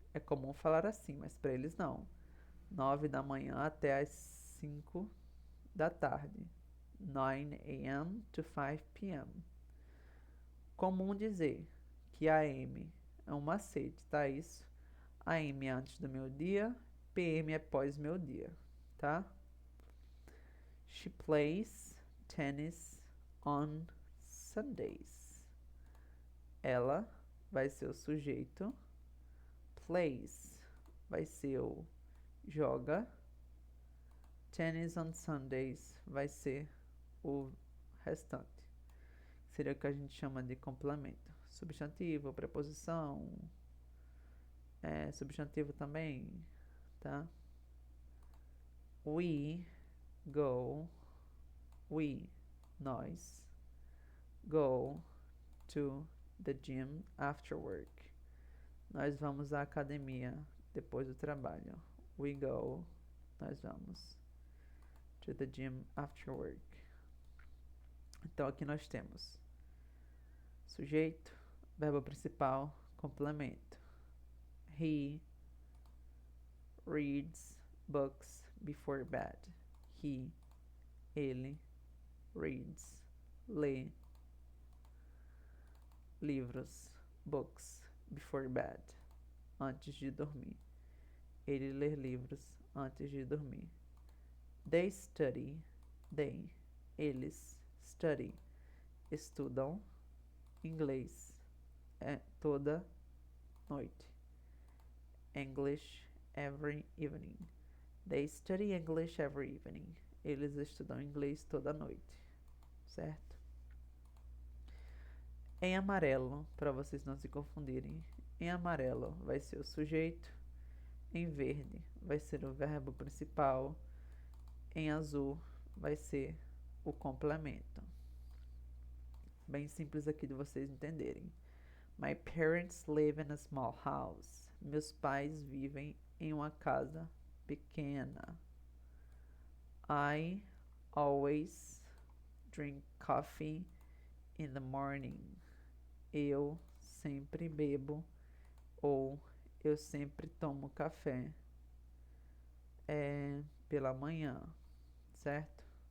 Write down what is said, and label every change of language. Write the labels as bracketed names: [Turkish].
[Portuguese] É comum falar assim, mas para eles não. 9 da manhã até as 5 da tarde. [English] 9 a.m. to 5 p.m. [Portuguese] Comum dizer que AM é um macete, tá? Isso. AM é antes do meu dia, PM é pós meu dia, tá? [English] She plays tennis on Sundays. [Portuguese] Ela vai ser o sujeito. Plays vai ser o joga. [English] Tennis on Sundays [Portuguese] vai ser o restante. Seria o que a gente chama de complemento. Substantivo, preposição, substantivo também, tá? [English] We go, nós, go to the gym after work. [Portuguese] Nós vamos à academia depois do trabalho. [English] We go, [Portuguese] nós vamos [English] to the gym after work. [Portuguese] Então aqui nós temos sujeito, verbo principal, complemento. [English] He reads books before bed. [Portuguese] Ele, reads, lê livros, books, [English] before bed, [Portuguese] antes de dormir. Ele lê livros antes de dormir. [English] They study, [Portuguese] eles, study, estudam inglês toda noite. [English] English every evening. They study English every evening. [Portuguese] Eles estudam inglês toda noite, certo? Em amarelo, para vocês não se confundirem, em amarelo vai ser o sujeito, em verde vai ser o verbo principal, em azul vai ser o complemento. Bem simples aqui de vocês entenderem. [English] My parents live in a small house. [Portuguese] Meus pais vivem em uma casa pequena. I [English] always drink coffee in the morning. [Portuguese] Eu sempre bebo ou eu sempre tomo café pela manhã, certo?